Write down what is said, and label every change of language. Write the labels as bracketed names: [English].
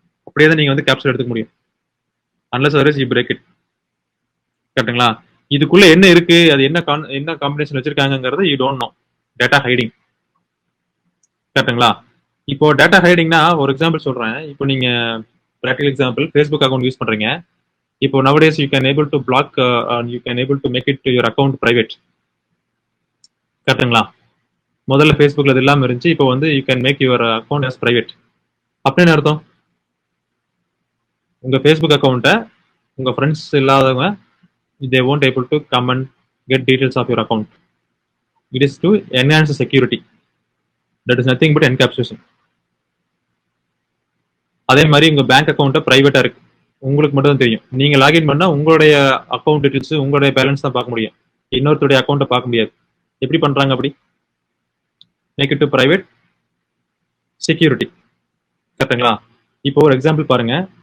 [Tamil] அப்படியே தான் நீங்க வந்து கேப்சூல் எடுத்துக்க முடியும், [English] unless otherwise you break it, [Tamil] கரெக்ட்டுங்களா. இதுக்குள்ள என்ன இருக்கு, அது என்ன combination வச்சிருக்காங்கிறது [English] You don't know. [Tamil] Data hiding, கரெக்ட்டுங்களா. இப்போ டேட்டா ஹைடிங்னா ஒரு எக்ஸாம்பிள் சொல்றேன். இப்போ நீங்க practical example Facebook account use பண்றீங்க. [English] இப்போ nowadays you can able to block and you can able to make it to your account private, கரெக்ட்டுங்களா. [Tamil] முதல்ல ஃபேஸ்புக்ல அது இல்லாம இருந்துச்சு, இப்போ வந்து [English] You can make your account as private. [Tamil] அப்படின்னு அர்த்தம், உங்க ஃபேஸ்புக் அக்கௌண்ட்டை உங்க ஃப்ரெண்ட்ஸ் இல்லாதவங்க [English] they won't able to come and get details of your account. It is to enhance the security. That is nothing but encapsulation. [Tamil] அதே மாதிரி உங்க bank அக்கௌண்ட்டை பிரைவேட்டா இருக்கு, உங்களுக்கு மட்டும் தான் தெரியும். நீங்க லாகின் பண்ணா உங்களுடைய அக்கௌண்ட் டீடைல்ஸ், உங்களுடைய பேலன்ஸ் தான் பார்க்க முடியும், இன்னொருத்தருடைய அக்கௌண்ட்டை பார்க்க முடியாது. எப்படி பண்றாங்க அப்படி, [English] make it to private security, [Tamil] கரெக்ட்டுங்களா. இப்போ ஒரு எக்ஸாம்பிள் பாருங்க.